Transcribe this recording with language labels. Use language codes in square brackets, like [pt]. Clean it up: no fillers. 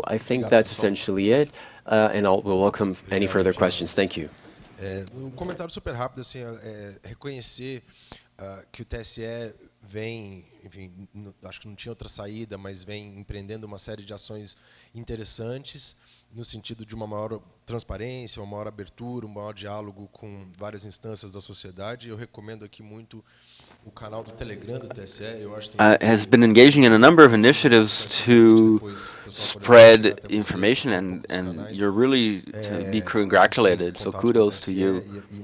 [en] So I think that's essentially it, and we'll welcome any further questions. Thank you. [pt] Comentário super rápido, assim, reconhecer que o TSE vem, enfim, acho que não tinha outra saída, mas vem empreendendo uma série de ações interessantes no sentido de uma maior transparência, uma maior abertura, um maior diálogo com várias instâncias da sociedade. Eu recomendo aqui muito o canal do Telegram do TSE. Eu acho que [en] has been engaging in a number of initiatives to spread information, and you're really to be congratulated, so kudos to you.